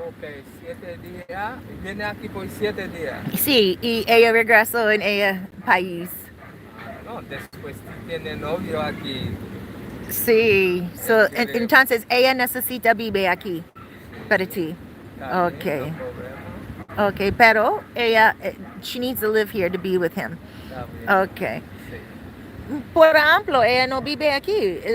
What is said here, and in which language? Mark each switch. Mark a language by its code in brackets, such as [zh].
[es] Ok, 7 días. Viene aquí por 7 días. Sí, y ella regresó en ella país. No, después tiene novio aquí. Sí, so, entonces ella necesita vivir aquí para ti. Está Okay. bien, no problema. [en] Okay, [es] pero ella, [en] she needs to live here to be with him. [es] Está bien. Okay. Sí. Por ejemplo, ella no vive aquí.